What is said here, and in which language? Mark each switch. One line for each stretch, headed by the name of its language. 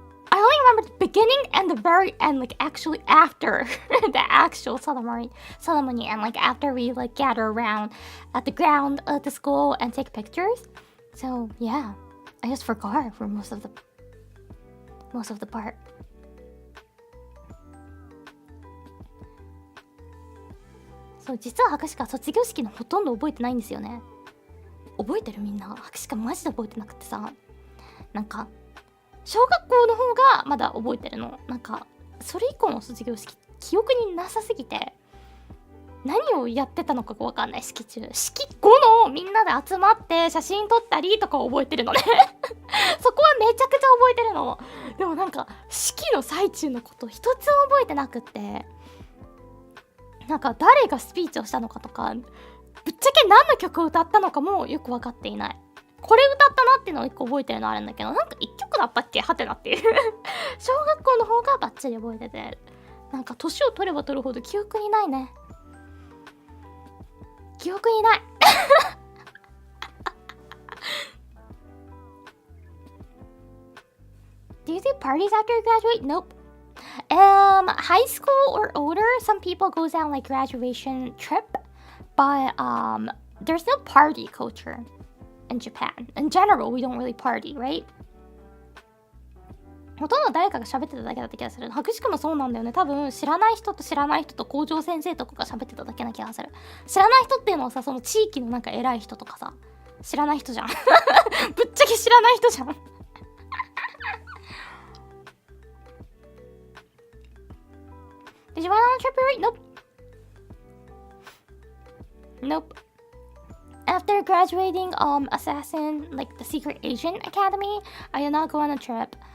English: I only remember the beginning and the very end, like actually after the actual ceremony, and like after we like gather around at the ground of the school and take pictures. So yeah, I just forgot for most of the part.
Japanese: そう、実は博士課卒業式のほとんど覚えてないんですよね。覚えてるみんな？博士課マジで覚えてなくてさ、なんか小学校の方がまだ覚えてるの。なんかそれ以降の卒業式記憶になさすぎて、何をやってたのかが分かんない。式中、式後のみんなで集まって写真撮ったりとか覚えてるのねそこはめちゃくちゃ覚えてるの。でもなんか式の最中のこと一つも覚えてなくって、なんか誰がスピーチをしたのかとか、ぶっちゃけ何の曲を歌ったのかもよく分かっていない。これ歌ったなっていうのを1個覚えてるのあるんだけど、なんか1曲だったっけはてなっていう小学校の方がバッチリ覚えてて、なんか年を取れば取るほど記憶にないね。記憶にない
English: Do you do parties after you graduate? Nope. High school or older, some people goes on like graduation trip, but there's no party culture in Japan. In general, we don't really party, right?
Japanese: ほとんど誰かが喋ってただけだった気がする。博士くもそうなんだよね。多分知らない人と校長先生とかが喋ってただけな気がする。知らない人っていうのはさ、その地域のなんか偉い人とかさ、知らない人じゃんぶっちゃけ知らない人じゃん
English: Did you went on a trip, right? Nope. Nope. After graduating Assassin, like the Secret Agent Academy, I did not go on a trip.